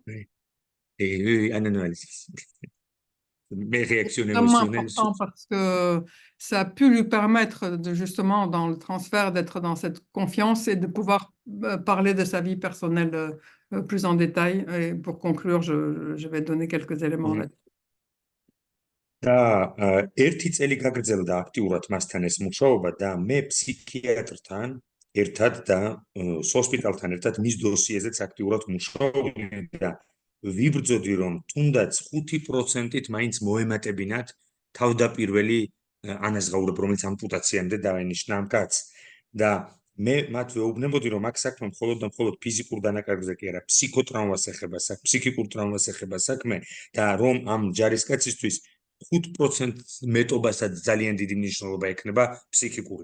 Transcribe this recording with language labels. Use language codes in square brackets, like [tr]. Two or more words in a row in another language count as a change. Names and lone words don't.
[fr] Oui, analyse. Mes réactions émotionnelles. C'est important parce que ça a pu lui permettre justement dans le transfert d'être dans cette confiance et de pouvoir parler de sa vie personnelle plus en détail. Et pour conclure, je vais donner quelques éléments là-dessus. [ka] და ერთი წელი გაგრძელდა აქტიურად მასთან ეს მუშაობა და მე ფსიქიატრთან ერთად და ჰოსპიტალთან ერთად მის დოსიეზეც აქტიურად მუშაობდი და ვიბრძოდი რომ თუნდაც 5%-ით მაინც მოემატებინათ თავდაპირველი ანაზღაურება რომელიც ამპუტაციამდე დაენიშნა ამ კაცს და მე მათ ვეუბნებოდი რომ აქ საქმე მხოლოდ და მხოლოდ ფიზიკურ დანაკარგზე კი არა ფსიქოტრაუმას ეხება საქმე ფსიქიკურ ტრავმას ეხება საქმე და რომ ამ ჯარისკაცისთვის 5% მეტობასაც ძალიან დიდი მნიშვნელობა ექნება ფსიქიკური.